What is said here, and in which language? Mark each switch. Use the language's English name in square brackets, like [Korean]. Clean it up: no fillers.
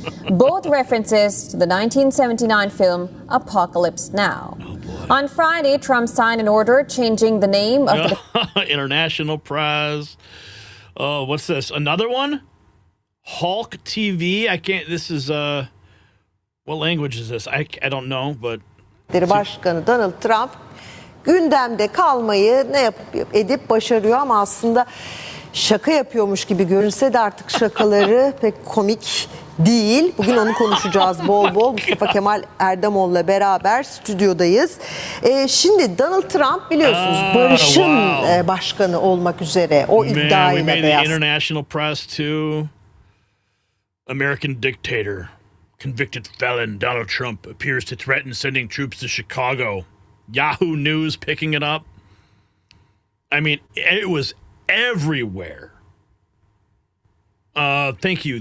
[English] Both references to the 1979 film Apocalypse Now. On Friday, Trump signed an order changing the name of the International Prize. Oh, what's this? Another one? Hulk TV? I can't, this is, what language is this? I don't know, but. [Turkish] Başkanı Donald Trump gündemde kalmayı edip başarıyor ama aslında şaka yapıyormuş gibi görünse de artık şakaları pek komik değil. Bugün onu konuşacağız bol bol. Mustafa Kemal Erdamoğlu'la beraber stüdyodayız. Şimdi Donald Trump biliyorsunuz barışın başkanı olmak üzere o iddiayla [English] we made the international press too. American dictator, convicted felon Donald Trump appears to threaten sending troops to Chicago. Yahoo News picking it up. I mean, it was everywhere. Thank you.